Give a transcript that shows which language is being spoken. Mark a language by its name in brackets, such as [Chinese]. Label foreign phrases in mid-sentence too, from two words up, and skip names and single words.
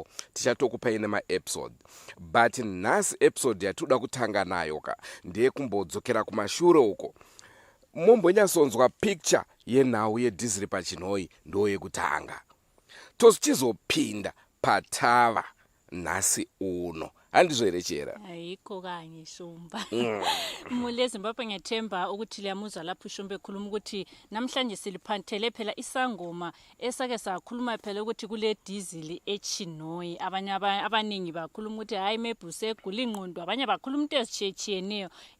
[Shona] Tichatokupai nemaepisode. But nhasi episode yatoda kutanga nayo ndeye kumbodzokera kumashure uko. Mumbonyatsonzwa picture yenhau yedhiziri Pachinhoi ndo yekutanga. Tochizopinda patava nhasi uno. Handizvo here Chiyera? [North Ndebele] Ayikho kanye shumba. Mule Zimbabwe ngiyathemba ukuthi liyamuzwa lapho ushumba ekhuluma ukuthi namhlanje siliphanthele phela isangoma esake sakhuluma phela ukuthi kule diesel eChinhoi. Abanye abaningi bakhuluma ukuthi hayi mebhuse egula ingqondo, abanye bakhuluma into ezitshiyeneyo.